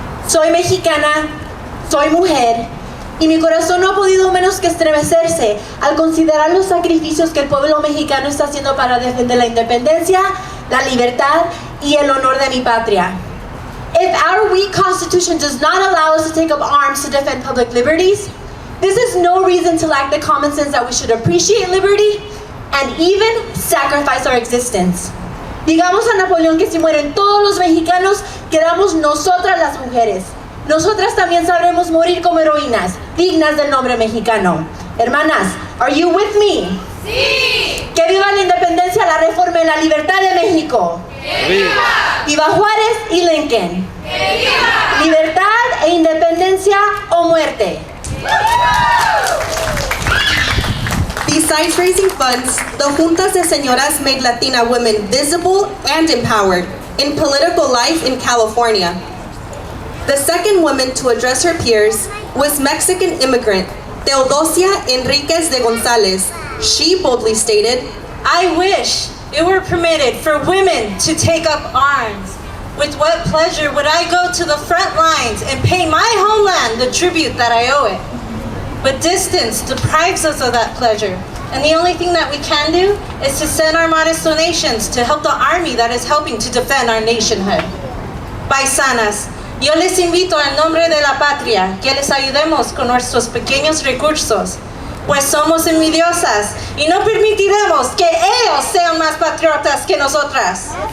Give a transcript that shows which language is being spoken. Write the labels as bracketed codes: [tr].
[es] Soy mexicana, soy mujer, y mi corazón no ha podido menos que estremecerse al considerar los sacrificios que el pueblo mexicano está haciendo para defender la independencia, la libertad y el honor de mi patria. [en] If our weak constitution does not allow us to take up arms to defend public liberties, this is no reason to lack the common sense that we should appreciate liberty and even sacrifice our existence. [es] Digamos a Napoleón que si mueren todos los mexicanos, quedamos nosotras las mujeres. Nosotras también sabremos morir como heroínas, dignas del nombre mexicano. [en] Hermanas, are you with me? [es] ¡Sí! ¡Que viva la independencia, la reforma y la libertad de México! ¡Que viva! ¡Viva Juárez y Lincoln! ¡Que viva! ¡Libertad e independencia o muerte! [en] Besides raising funds, the Juntas de Señoras made Latina women visible and empowered in political life in California. The second woman to address her peers was Mexican immigrant Teodosia Enriquez de Gonzalez. She boldly stated, I wish it were permitted for women to take up arms. With what pleasure would I go to the front lines and pay my homeland the tribute that I owe it? But distance deprives us of that pleasure. And the only thing that we can do is to send our modest donations to help the army that is helping to defend our nationhood. [es] Paisanas, yo les invito en nombre de la patria que les ayudemos con nuestros pequeños recursos, pues somos envidiosas y no permitiremos que ellos sean más patriotas que nosotras.